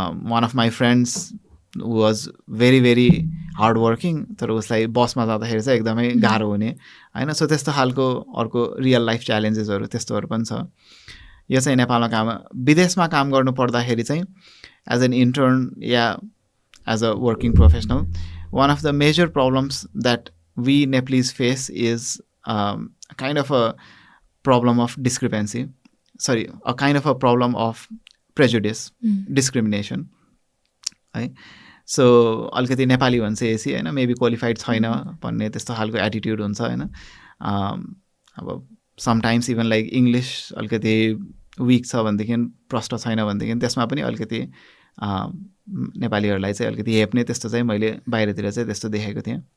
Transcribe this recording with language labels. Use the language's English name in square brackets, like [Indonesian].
[English] one of my friends was very very hard working [Nepali] तर उसलाई बसमा जाँदाखेरि चाहिँ एकदमै गाह्रो हुने होइन सो त्यस्तो खालको अर्को रियल लाइफ च्यालेन्जेसहरू त्यस्तोहरू पनि छ यो चाहिँ नेपालमा काम विदेशमा काम गर्नु पर्दाखेरि चाहिँ [English] As an intern या as a working professional one of the major problems that we Nepalese face is kind of a problem of discrepancy. Sorry, a kind of a problem of prejudice, discrimination. [Nepali] है so अलिकति नेपाली भन्छ यसै होइन maybe qualified छैन भन्ने त्यस्तो खालको attitude हुन्छ होइन अब समटाइम्स इभन लाइक इङ्ग्लिस अलिकति विक छ भनेदेखि प्रष्ट छैन भनेदेखि त्यसमा पनि अलिकति नेपालीहरूलाई चाहिँ अलिकति हेप्ने त्यस्तो चाहिँ मैले बाहिरतिर चाहिँ त्यस्तो देखेको थिएँ